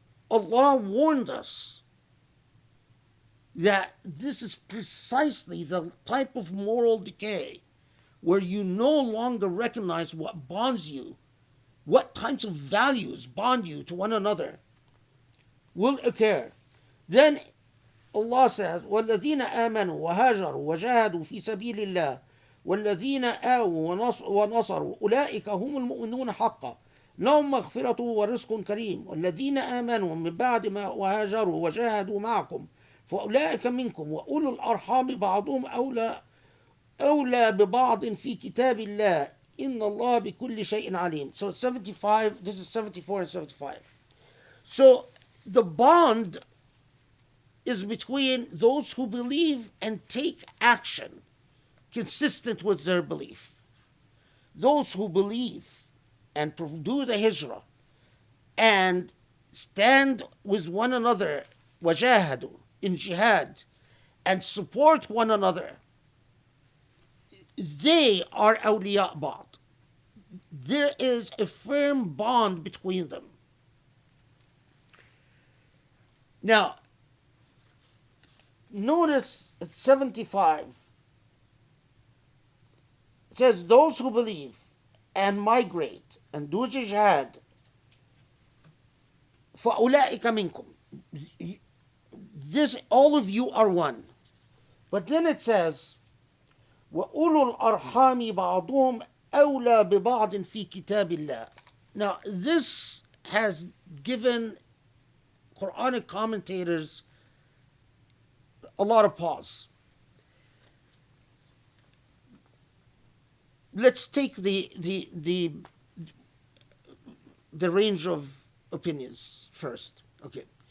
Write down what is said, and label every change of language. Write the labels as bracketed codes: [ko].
[en] Allah warned us that this is precisely the type of moral decay where you no longer recognize what bonds you, what types of values bond you to one another, will occur. Then Allah says, [ar] وَالَّذِينَ آمَنُوا وَهَاجَرُوا وَجَاهَدُوا فِي سَبِيلِ اللَّهِ وَالَّذِينَ آووا وَنَصَرُوا أُولَئِكَ هُمُ الْمُؤْمِنُونَ حَقًّا لهم مغفرة ورزق كريم والذين آمنوا من بعد ما وهاجروا وجاهدوا معكم فأولئك منكم وأولو الأرحام بعضهم أولى ببعض في كتاب الله إن الله بكل شيء عليم. [en] So 75, this is 74 and 75. So the bond is between those who believe and take action consistent with their belief. Those who believe and do the hijrah and stand with one another, wajahadu, in jihad, and support one another, they are [ar] awliya ba'd. [en] There is a firm bond between them. Now, notice at 75, it says, those who believe and migrate and do jihad, [ar] فَأُولَٰئِكَ مِنْكُمْ. [en] This, all of you are one. But then it says, [ar] وَأُولُو الْأَرْحَامِ بَعْضُهُمْ أَوْلَى بِبَعْضٍ فِي كِتَابِ اللَّهِ. [en] Now, this has given Quranic commentators a lot of pause. Let's take the range of opinions first. Okay.